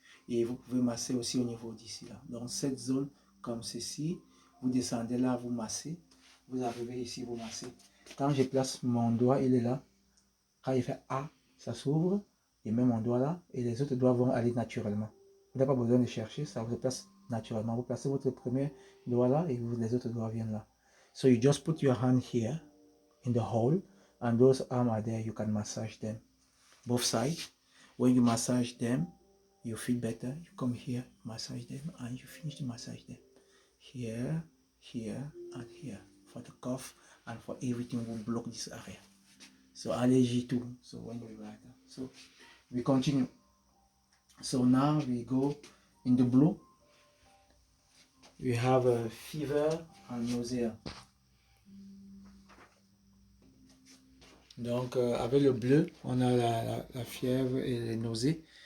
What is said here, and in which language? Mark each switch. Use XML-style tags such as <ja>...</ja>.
<fr>Et vous pouvez masser aussi au niveau d'ici là. Donc cette zone comme ceci, vous descendez là, vous massez. Vous arrivez ici, vous massez. Quand je place mon doigt, il est là. Quand il fait A, ça s'ouvre. Et même mon doigt là. Et les autres doigts vont aller naturellement. Vous n'avez pas besoin de chercher, ça vous place naturellement. Vous placez votre premier doigt là et les autres doigts viennent là.</fr> <en>So you just put your hand here in the hole and those arms are there. You can massage them. Both sides. When you massage them, you feel better. You come here, massage them, and you finish to massage them. Here, here, and here. For the cough and for everything will block this area. So allergy too. So when we write that. So we continue. So now we go in the blue. We have a fever and nausea.</en> <fr>Donc avec le bleu, on a la fièvre et les nausées.</fr>